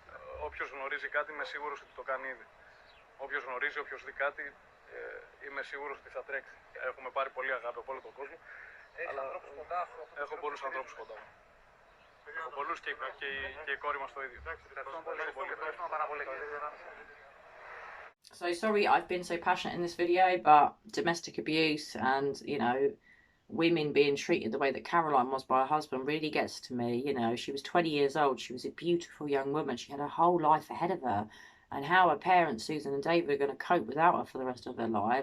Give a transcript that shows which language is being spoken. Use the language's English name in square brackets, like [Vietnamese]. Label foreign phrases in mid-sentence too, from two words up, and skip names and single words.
[Greek] Όποιος γνωρίζει κάτι, είμαι σίγουρος ότι το κάνει ήδη. Όποιος γνωρίζει, όποιος δει κάτι, είμαι σίγουρος ότι θα τρέξει. Έχουμε πάρει πολύ αγάπη από όλο τον κόσμο. Έχεις ανθρώπους κοντά σου? Έχω πολλούς ανθρώπους κοντά μου. Έχω πολλούς και η κόρη μας το ίδιο. Ευχαριστώ πάρα πολύ. [English] So sorry I've been so passionate in this video, but domestic abuse and, you know, women being treated the way that Caroline was by her husband really gets to me. You know, she was 20 years old. She was a beautiful young woman. She had her whole life ahead of her. And how her parents, Susan and David, are going to cope without her for the rest of their lives.